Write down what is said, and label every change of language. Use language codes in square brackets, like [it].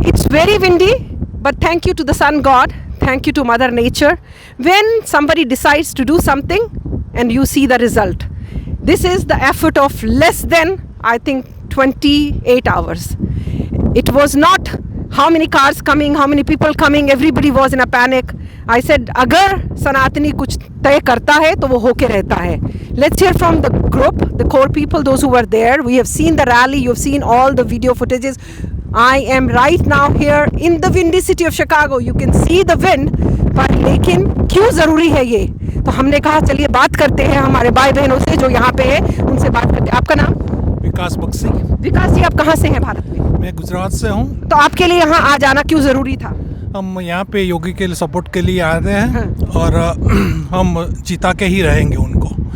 [en] very windy, but thank you to the sun god, thank you to mother nature. When somebody decides to do something and you see the result, this is the effort of less than, I think, 28 hours. It was not how many cars coming, how many people coming, everybody was in a panic. I said, [hi] अगर सनातनी कुछ तय करता है तो वो होके रहता है. [en] Let's hear from the group, the core people, those who were there. We have seen the rally, you have seen all the video footages. I am right now here in the windy city of Chicago. You can see the wind, [hi] पर लेकिन क्यों ज़रूरी है ये? तो हमने कहा चलिए बात करते हैं हमारे भाई बहनों से जो यहाँ पे है, उनसे बात करते हैं. आपका नाम? विकास बख्शी. विकास जी, आप कहाँ से हैं भारत में? मैं गुजरात से हूँ. तो आपके लिए यहाँ आ जाना क्यों ज़रूरी था? हम यहाँ पे योगी के लिए सपोर्ट के लिए आए हैं और हम जिता के ही रहेंगे उनको.